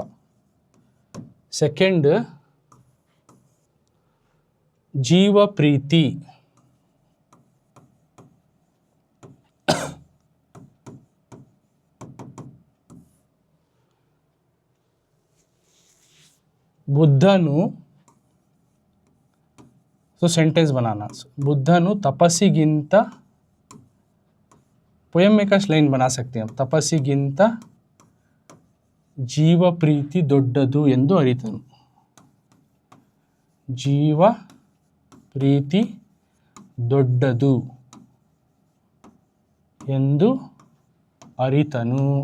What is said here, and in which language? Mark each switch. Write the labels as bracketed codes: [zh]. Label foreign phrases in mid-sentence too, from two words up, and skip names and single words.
[kn] सेकेंड ಜೀವ ಪ್ರೀತಿ, ಬುದ್ಧನು, [hi] तो सेंटेंस बनाना, [kn] ಬುದ್ಧನು ತಪಸ್ಸಿಗಿಂತ, [hi] पोयम में का लाइन बना सकते हैं, [kn] ತಪಸ್ಸಿಗಿಂತ ಜೀವ ಪ್ರೀತಿ ದೊಡ್ಡದು ಎಂದು ಅರಿತನು, ಜೀವ ಪ್ರೀತಿ ದೊಡ್ಡದು ಎಂದು ಅರಿತನು,